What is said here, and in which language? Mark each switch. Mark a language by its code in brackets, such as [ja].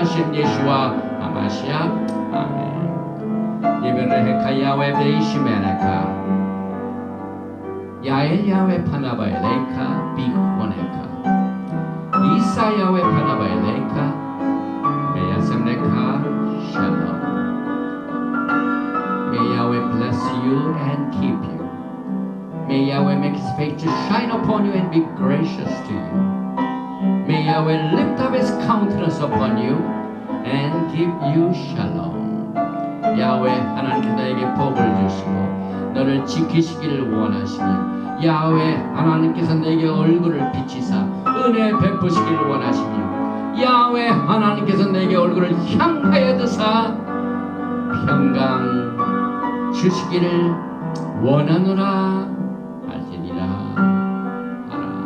[ko] 하신 예수와 아마시아 아멘. 예베르헤카 야외 베이시메네카 야엘 야외 파나바엘레이카 비코네카 이사 야외 파나바엘레이카 메야셈네카 샬롬. [en] May Yahweh bless you and keep you. May Yahweh make His face to shine upon you and be gracious to you. May Yahweh lift up His countenance upon you and give you shalom. [ko] 야훼 하나님께서 너에게 복을 주시고 너를 지키시기를 원하시며 야훼 하나님께서 너에게 얼굴을 비치사 은혜 베푸시기를 원하시며 야훼 하나님께서 너에게 얼굴을 향하여 드사 평강 주시기를 원하노라 할지니라 하라.